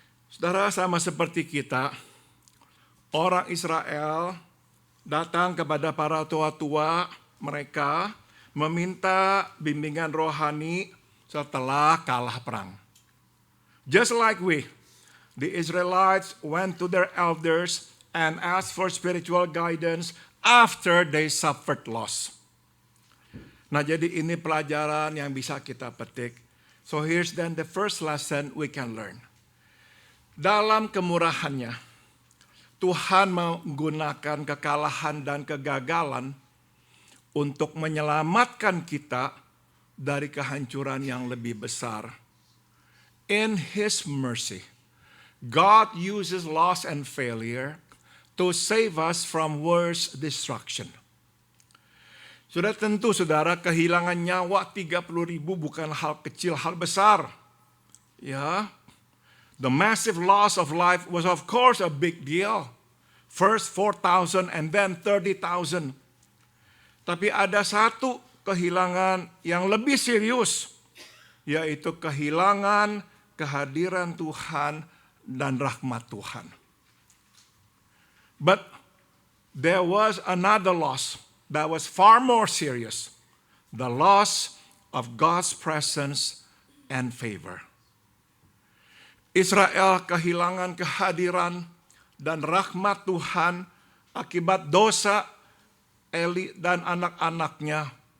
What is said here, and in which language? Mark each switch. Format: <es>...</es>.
<id>Saudara, sama seperti kita, orang Israel datang kepada para tua-tua mereka meminta bimbingan rohani setelah kalah perang.</id> <en>Just like we, the Israelites went to their elders and asked for spiritual guidance after they suffered loss.</en> <id>Nah, jadi ini pelajaran yang bisa kita petik.</id> <en>So here's then the first lesson we can learn.</en> <id>Dalam kemurahannya, Tuhan menggunakan kekalahan dan kegagalan untuk menyelamatkan kita dari kehancuran yang lebih besar.</id> <en>In His mercy, God uses loss and failure to save us from worse destruction.</en> <id>Sudah tentu saudara, kehilangan nyawa 30.000 bukan hal kecil, hal besar.</id> <en>Ya, the massive loss of life was of course a big deal. First 4,000 and then 30,000.</en> <id>Tapi ada satu kehilangan yang lebih serius, yaitu kehilangan kehadiran Tuhan dan rahmat Tuhan.</id> <en>But there was another loss that was far more serious. The loss of God's presence and favor.</en> <id>Israel kehilangan kehadiran dan rahmat Tuhan akibat dosa Eli dan anak-anaknya.</id>